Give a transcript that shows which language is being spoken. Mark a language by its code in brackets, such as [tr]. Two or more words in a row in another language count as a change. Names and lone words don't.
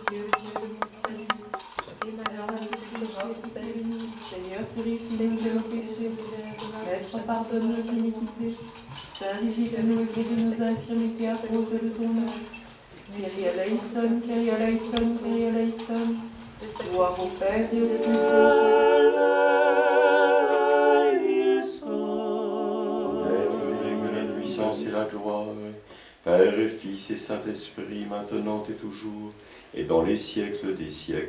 [fr] Dieu de mon salut. Et ma grâce de ta bénie. Seigneur, purifie-nous de nos péchés. Maître, pardonne nos iniquités. Visite-nous et guéris nos infirmités à cause de ton nom. [el] Kyrie eleison, Kyrie eleison, Kyrie eleison. [fr] Gloire au Père et au Fils et que la puissance et la gloire, Père et Fils et Saint-Esprit, maintenant et toujours, et dans les siècles des siècles.